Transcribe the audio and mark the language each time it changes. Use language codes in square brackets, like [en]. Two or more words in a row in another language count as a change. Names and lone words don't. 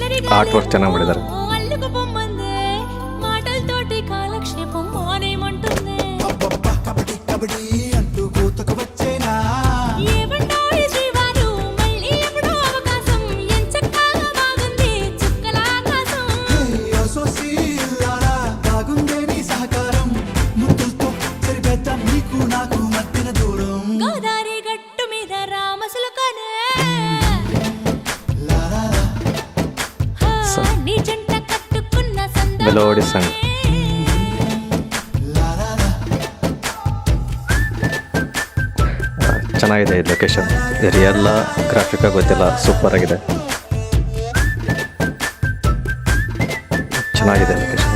[en] art work [kn] ಚೆನ್ನಾಗಿ ಮಾಡಿದ್ದಾರೆ. [te] అల్లుకు పొమ్మందే మాటలతోటి కాలక్షేపం మానేమంటుందే అబ్బబ్బా కబడ్డీ కబడ్డీ అంటూ కూతకు వచ్చేనా ఏమంటాయి శ్రీవారు మళ్ళీ ఎప్పుడో అవకాశం ఎంచక్కా బాగుంది చుక్కల ఆకాశం సోసీలారా బాగుందే నీ సహకారం ముద్దులతో సరిపెద్దాం నీకు నాకు మధ్యన దూరం గోదారి గట్టు మీద రామసులకనే నీ జంట కట్టుకున్న [en] melody song [kn] ಚೆನ್ನಾಗಿದೆ ಇದು ಲೊಕೇಶನ್. ರಿಯಲ್ಲ ಗ್ರಾಫಿಕ್ ಗೊತ್ತಿಲ್ಲ, ಸೂಪರ್ ಆಗಿದೆ, ಚೆನ್ನಾಗಿದೆ ಲೊಕೇಶನ್.